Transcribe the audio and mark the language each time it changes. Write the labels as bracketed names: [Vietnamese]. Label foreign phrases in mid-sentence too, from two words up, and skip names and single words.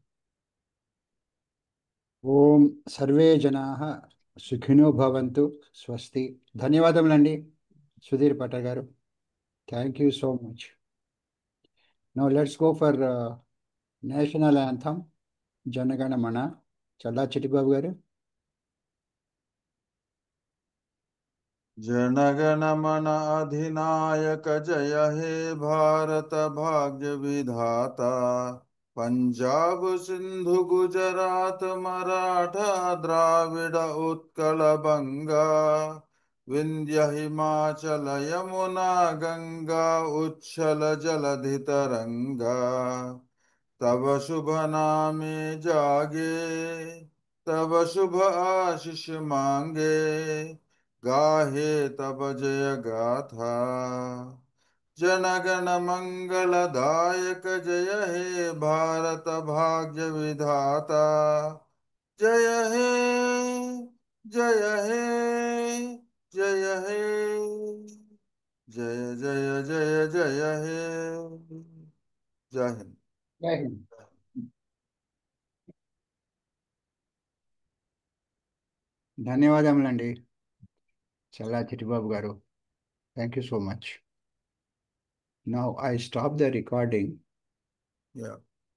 [Sanskrit] ఓం సర్వే జనాః సుఖినో భవంతు. స్వస్తి. [Telugu] ధన్యవాదములండి సుధీర్ భట్ట గారు. [English] thank you so much. Now let's go for national anthem Jana Gana Mana. [Telugu] చల్లా చిట్టిబాబు గారు. [Bangla] জনগণমন অধিনায়ক জয় হে ভারত ভাগ্য বিধাতা. পঞ্জাব সিন্ধু গুজরাট মরাঠা দ্রাবিড় উৎকল বঙ্গ বিন্ধ্য হিমাচল যমুনা গঙ্গা উচ্ছল জলধি তরঙ্গ. তব শুভ নামে জাগে তব শুভ আশিস মাগে গাহে তব জয় গাথা. জনগণ মঙ্গলদায়ক জয় হে ভারত ভাগ্য বিধাতা. জয় হে জয় হে জয় হে জয় জয় জয় জয় হে. [Hindi] जय हिंद. जय हिंद. [Telugu] ధన్యవాదములండి చల్లా చిట్టిబాబు గారు. [English] Thank you so much. Now I stop the recording. Yeah.